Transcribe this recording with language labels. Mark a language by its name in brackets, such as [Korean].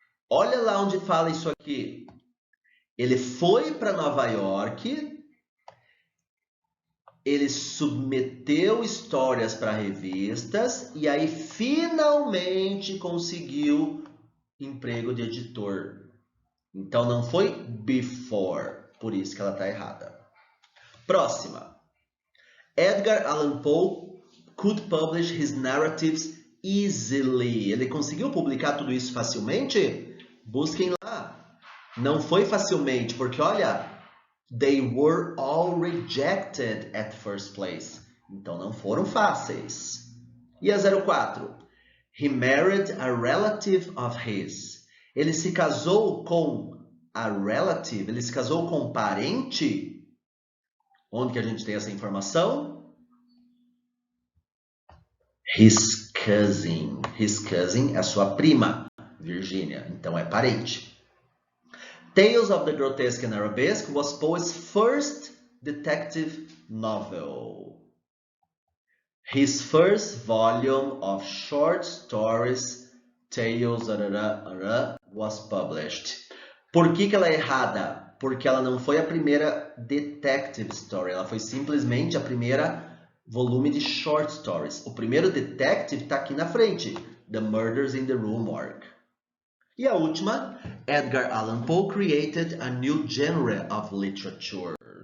[Portuguese] Olha lá onde fala isso aqui. Ele foi para Nova York, ele submeteu histórias para revistas e aí finalmente conseguiu emprego de editor. Então não foi before, por isso que ela está errada. Próxima. [English] Edgar Allan Poe could publish his narratives easily. [Portuguese] Ele conseguiu publicar tudo isso facilmente? Busquem lá. Não foi facilmente, porque olha, [English] They were all rejected at first place. [Portuguese] Então não foram fáceis. E a 04? [English] He married a relative of his. [Portuguese] Ele se casou com a relative, ele se casou com um parente. Onde que a gente tem essa informação? [English] His cousin. His cousin [Portuguese] é sua prima, [English] Virginia. [Portuguese] Então é parente. [English] Tales of the Grotesque and Arabesque was Poe's first detective novel. His first volume of short stories, Tales was published. [Portuguese] Por que ela é errada? Porque ela não foi a primeira detective story, ela foi simplesmente a primeira volume de short stories. O primeiro detective está aqui na frente, The Murders in the Rue Morgue. E a última, [English] Edgar Allan Poe created a new genre of literature.